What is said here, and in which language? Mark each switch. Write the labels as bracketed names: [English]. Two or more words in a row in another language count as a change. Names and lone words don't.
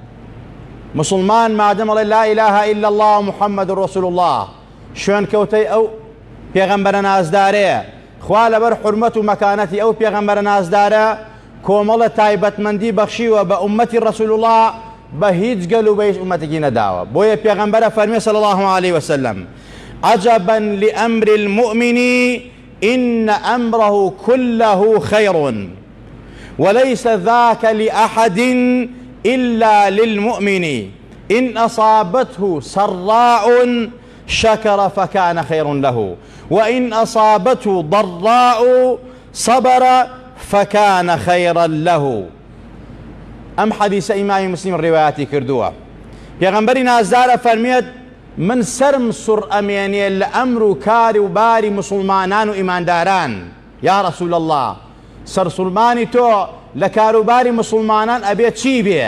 [Central Kurdish] موسڵمان مادەم ئەڵێ [Arabic] لا ئیلاهە ئیلا الله محەممەد ڕەسوول الله، [Central Kurdish] شوێن کەوتەی ئەو پێغەمبەرە نازدارەیە، خوا لەبەر حورمەت و مەکانەتی ئەو پێغەمبەرە نازدارە کۆمەڵە تایبەتمەندی بەخشیوە بە ئومەتی [Arabic] ڕەسوول الله، [Central Kurdish] بە هیچ گەل و بە هیچ ئومەتێکی نەداوە. بۆیە پێغەمبەرە فەرمێ [Arabic] صلى الله عليه وسلم: عجبا لأمر المؤمن إن أمره كله خير وليس ذاك لأحد إلا للمؤمن إن أصابته سراء شكر فكان خير له وإن أصابته ضراء صبر فكان خيرا له. [Central Kurdish] ئەم حەدیسە ئیمامی مسلم ڕیوایەتی کردووە. پێغەمبەری نازدارە فەرمێت: من سەرم سوڕ ئەمێنێ لە ئەمر و کاری و باری موسڵمانان و ئیمانداران. [Arabic] یا ڕەسوول الله، [Central Kurdish] سەرسوڵمانی تۆ لە کاروباری موسڵمانان ئەبێ چی بێ؟